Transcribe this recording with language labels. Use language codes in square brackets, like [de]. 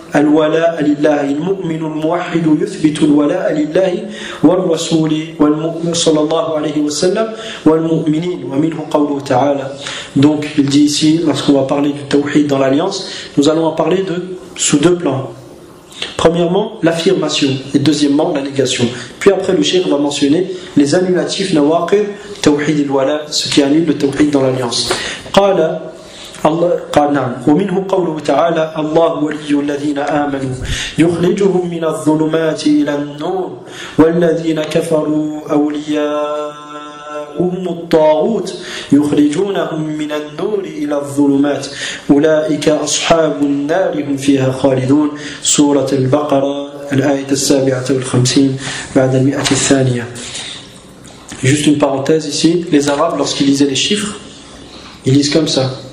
[ar] الولاء لله المؤمن الموحد يثبت الولاء لله والرسول والمؤمن صلى الله عليه وسلم والمؤمنين ومنه قوله تعالى. [fr] Donc il dit ici, lorsqu'on va parler du tawhid dans l'alliance, nous allons en parler sous deux plans. Premièrement, l'affirmation, et deuxièmement, la négation. Puis après, le cheikh va mentionner les annulatifs [ar] nawaqid tawhid al-wala, [fr] ce qui annule le tawhid dans l'alliance. [ar] Qala الله قال نعم ومنه قوله تعالى الله ولي الذين آمنوا يخرجهم من الظلمات إلى النور والذين كفروا أولياؤهم الطاغوت يخرجونهم من النور إلى الظلمات أولئك أصحاب النار هم فيها خالدون سورة البقرة الآية 57 بعد 100 الثانية. [fr] Juste une parenthèse ici, les Arabes lorsqu'ils lisaient les chiffres, ils lisent comme ça.